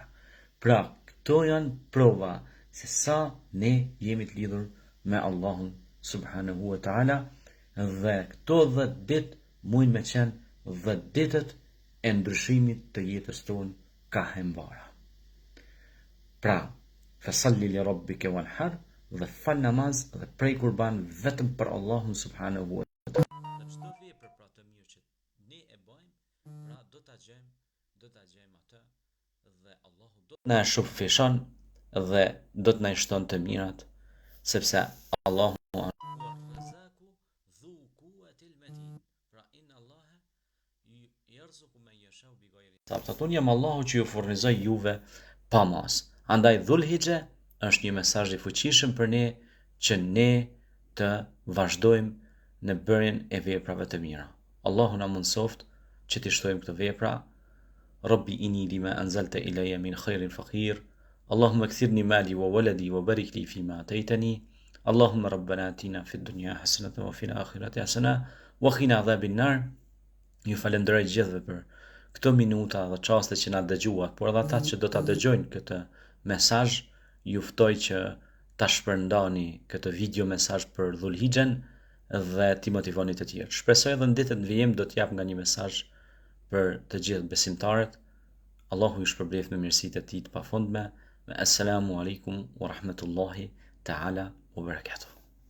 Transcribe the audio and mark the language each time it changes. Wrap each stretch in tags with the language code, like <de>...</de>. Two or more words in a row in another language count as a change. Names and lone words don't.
<sq>Pra këto janë prova se sa ne jemi të lidhur me Allahun</sq> <ar>سبحانه وتعالى,</ar> <sq>dhe këto 10 ditë mujnë me qenë 10 ditët e ndryshimit të jetës tonë ka hembara. Pra,</sq> <ar>فصل لربك وانحر,</ar> <sq>dhe fal namaz dhe prej kurban vetëm për Allahun</sq> <ar>سبحانه وتعالى.</ar> <sq>Në çdo vepër pra të mirë që ne e bëjmë, pra do ta gjejmë atë, dhe Allahu do na shpëfishon dhe do të na shton të mirat, sepse Allahu</sq> <ar>الرزاق ذو القوة المتين. Pra إن الله يرزق من يشاء بغير حساب.</ar> <sq>Taton jam Allahu që ju furnizoj juve pa mas. Andaj Dhulhixhe është një mesazh i fuqishëm për ne që ne të vazhdojmë në bërjen e veprave të mira. Allahu na mundsoft që t'i shtojmë këtë vepra.</sq> <ar>رب إني لما أنزلت إلي من خير فقير. اللهم أكثرني مالي وولدي وبارك لي فيما آتيتني. اللهم ربنا آتنا في الدنيا حسنة وفي الآخرة حسنة وقنا عذاب النار.</ar> <sq>Ju falenderoj gjithëve për këto minuta dhe çaste që na dëgjuat, por edhe ata që do ta dëgjojnë këtë mesazh, ju ftoj që ta shpërndani këtë video mesazh për Dhulhixhen dhe t'i motivoni të tjerë. Shpresoj edhe në ditët në vijim do t'jap nga një mesazh për të gjithë besimtarët. Allahu ju shpërbleft me mirësitë e tij të pafundme.</sq> <ar>السلام عليكم ورحمة الله تعالى وبركاته.</ar>